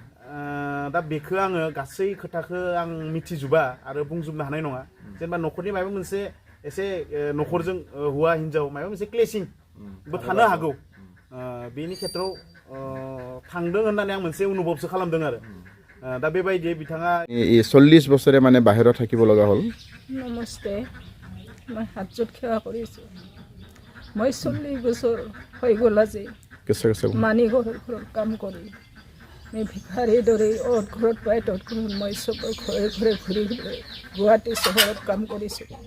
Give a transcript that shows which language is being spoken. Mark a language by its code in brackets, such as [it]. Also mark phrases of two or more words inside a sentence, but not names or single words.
[brx] दा बेखौ आङो गासै खोथाखौ आं मिथिजोबा आरो बुंजोबनो हानाय नङा जेनेबा न'खरनि माबा मोनसे एसे न'खरजों हौवा हिनजाव माबा मोनसे क्लेसिंबो थानो हागौ बेनि खेथ्रआव थांदों होननानै आं मोनसे अनुभबसो खालामदों आरो दा बेबायदि बिथाङा [as] 40 বছৰে মানে বাহিৰত থাকিব লগা হ'ল নমস্তে মই হাতজোট সেৱা কৰিছোঁ মই 40 বছৰ হৈ গ'ল আজি মানি ঘৰত কাম কৰি মই ভিখাৰীৰ দৰে অত ঘৰত পাই তত ঘৰত মই চব ঘৰে ঘৰে ঘূৰি ঘূৰি গুৱাহাটী চহৰত কাম কৰিছোঁ